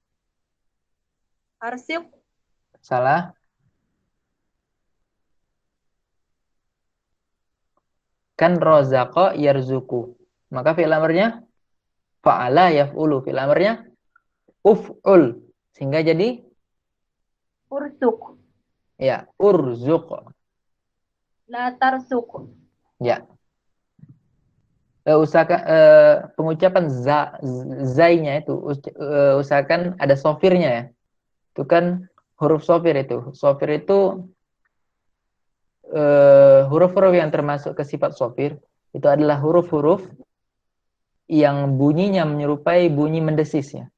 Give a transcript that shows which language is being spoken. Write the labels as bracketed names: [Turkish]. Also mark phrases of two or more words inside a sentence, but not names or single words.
[Arabic] arsik [Indonesian] Salah. Kan [Arabic] رزق يرزق. [Indonesian] Maka fi'il amarnya [Arabic] فعل يفعل. [Indonesian] Fi'il amarnya uf'ul. Sehingga jadi [Arabic] ursuk [Indonesian] ya, urzuq. [Arabic] لا ترزق [Indonesian] Ya. Usahakan pengucapan zainya itu usahakan ada sofirnya ya. Itu kan huruf sofir itu. Sofir itu huruf-huruf yang termasuk ke sifat sofir itu adalah huruf-huruf yang bunyinya menyerupai bunyi mendesis ya.